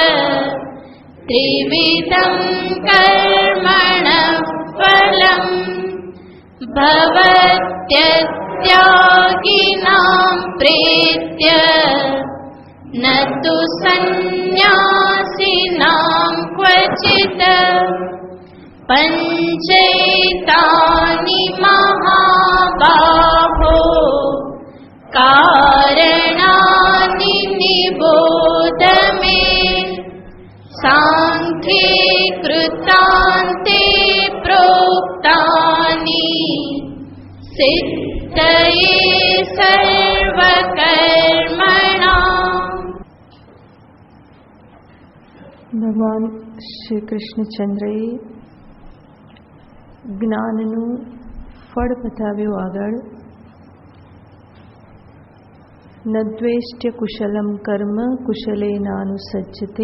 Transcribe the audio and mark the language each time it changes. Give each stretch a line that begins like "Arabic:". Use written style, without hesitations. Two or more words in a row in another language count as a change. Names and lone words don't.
Sanskrit: त्रिविधं कर्मणः फलम् भवत्यत्यागिनां प्रीत्य न तु सन्न्यासिनां क्वचित् पञ्चैतानि महाबाहो कारणानि निबोध मे सांख्ये कृतान्ते प्रोक्तानि सिद्धये सर्वकर्मणाम्।
Gujarati: ભગવાન શ્રી કૃષ્ણચંદ્રએ જ્ઞાનનું ફળ બતાવ્યું આગળ.
Sanskrit: ન દ્વેષ્ટ્ય કુશલમ કર્મ કુશલેનાનુસજ્જતે.